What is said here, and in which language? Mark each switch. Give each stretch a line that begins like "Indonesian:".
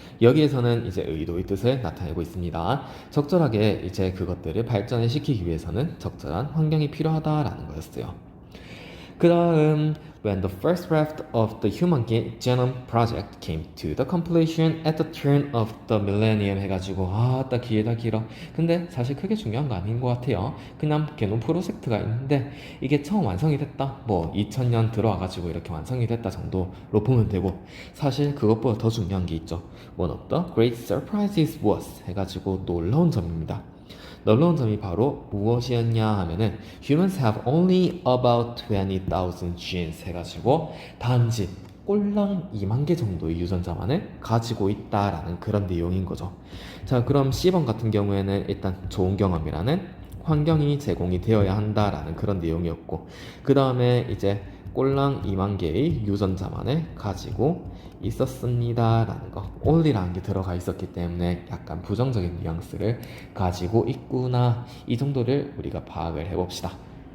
Korean: 여기에서는 이제 의도의 뜻을 나타내고 있습니다. 적절하게 이제 그것들을 발전을 시키기 위해서는 적절한 환경이 필요하다라는 거였어요.
English: 그 다음 When the first draft of the Human Genome Project came to the completion at the turn of the millennium
Korean: 해가지고 딱 길어. 근데 사실 크게 중요한 거 아닌 것 같아요. 그냥 게놈 프로젝트가 있는데 이게 처음 완성이 됐다. 뭐 2000년 들어와가지고 이렇게 완성이 됐다 정도로 보면 되고 사실 그것보다 더 중요한 게 있죠.
English: One of the great surprises was
Korean: 해가지고 놀라운 점입니다. 놀라운 점이 바로 무엇이었냐 하면은
English: Humans have only about 20,000 genes
Korean: 해가지고 단지 꼴랑 2만 개 정도의 유전자만을 가지고 있다라는 그런 내용인 거죠. 자, 그럼 C번 같은 경우에는 일단 좋은 경험이라는 환경이 제공이 되어야 한다라는 그런 내용이었고 그 다음에 이제 꼴랑 2만 개의 유전자만을 가지고 있었습니다 라는 거 only라는 게 들어가 있었기 때문에 약간 부정적인 뉘앙스를 가지고 있구나 이 정도를 우리가 파악을 해봅시다.